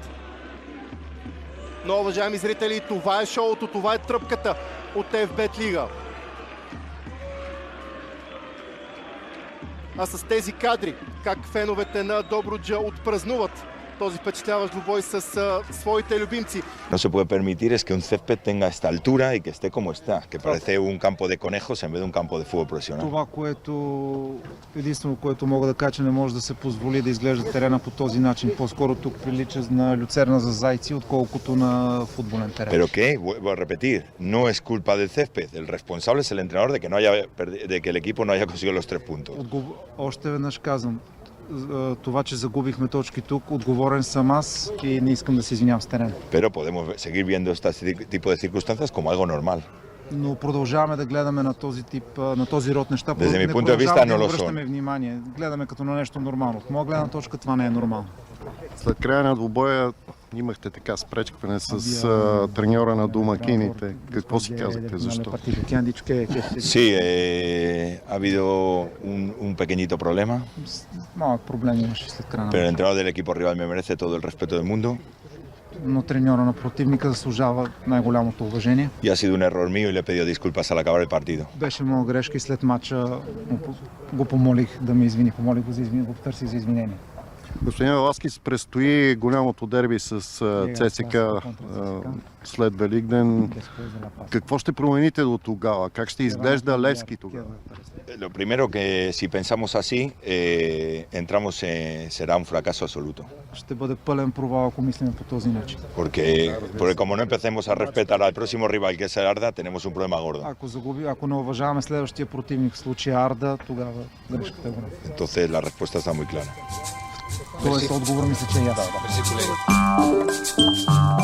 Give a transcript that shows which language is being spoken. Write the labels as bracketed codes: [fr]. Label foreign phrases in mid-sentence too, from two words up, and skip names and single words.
[bg] Но, уважаеми зрители, това е шоуто, това е тръпката от FBet Лига. А с тези кадри, как феновете на Добруджа отпразнуват този впечатляващ двубой с своите любимци. [es] No se puede permitir es que un césped tenga esta altura y que esté como está, que parece un campo de conejos en vez de un campo de fútbol profesional. [bg] Това, единствено, което мога да кажа, че не може да се позволи да изглежда терена по този начин. По-скоро тук прилича на люцерна за зайци, отколкото на футболен терен. [es] Pero que, vuelvo a repetir, no es culpa del césped. El responsable es el entrenador de que el equipo no haya conseguido los 3 puntos. [bg] Още веднъж казвам, това, че загубихме точки тук, отговорен съм аз и не искам да се извинявам с терена. [es] Pero podemos seguir viendo este tipo de circunstancias como algo normal. [bg] Но продължаваме да гледаме на този тип, на този род неща. [es] Desde mi [bg] Не [es] punto de vista [bg] продължаваме [es] no [bg] да [es] lo [bg] обръщаме [es] son. [bg] внимание. Гледаме като на нещо нормално. От моя гледна точка това не е нормално. След края на двубоя имахте така спречкване с треньора на домакините. Какво си казахте? Защо? [es] Sí, ha habido un pequeñito problema, [bg] Малък проблем имаше след края на [es] pero el [bg] матча. [es] entrenador del equipo rival me merece todo el respeto del mundo [bg] Но треньора на противника заслужава най-голямото уважение. [es] y ha sido un error mío y le he pedido disculpas al acabar el partido. [bg] Беше моя грешка и след матча го помолих да ме извини. Помолих го за извинение, го потърсих за извинение. Господин Васкес, предстои голямото дерби с ЦСКА след Великден. Какво ще промените до тогава? Как ще изглежда Левски тогава? [es] Lo primero que si pensamos así, será un fracaso absoluto. [bg] Ще бъде пълен провал, ако мислим по този начин. [es] Porque como no empecemos a respetar al próximo rival que es el Arda, tenemos un problema gordo. [bg] Ако не уважаваме следващия противник, в случая Арда, тогава грешката е голяма. [es] Entonces la respuesta está muy clara. [bg] Тоест отговор мисля, че е ясен.